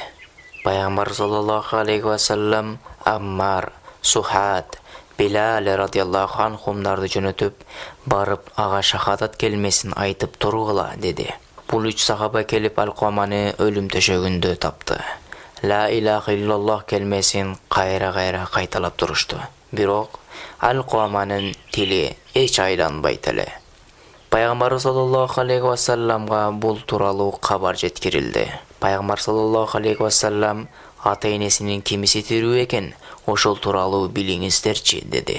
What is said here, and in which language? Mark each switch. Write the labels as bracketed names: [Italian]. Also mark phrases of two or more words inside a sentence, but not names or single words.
[Kyrgyz] Пайгамбар [Arabic] صلى الله عليه وسلم [Kyrgyz] Аммар, Сухат, Билал [Arabic] رضي الله عنهم [Kyrgyz] жөнөтүп, барып ага шахадат келмесин айтып тургула деди. Бул үч сахаба келип Алкоманы өлүм төшөгүндө тапты. [Arabic] لا إله إلا الله [Kyrgyz] келмесин кайра кайталап турушту. Бирок Алкоманын тили эч айланбайт эле. Пайгамбар [Arabic] صلى الله عليه وسلم [Kyrgyz] бул тууралуу кабар жеткирилди. Пайгамбар [Arabic] صلى الله عليه وسلم [Kyrgyz] ата-энесинин кимиси тирүү экен, ошол тууралуу билиңиздерчи деди.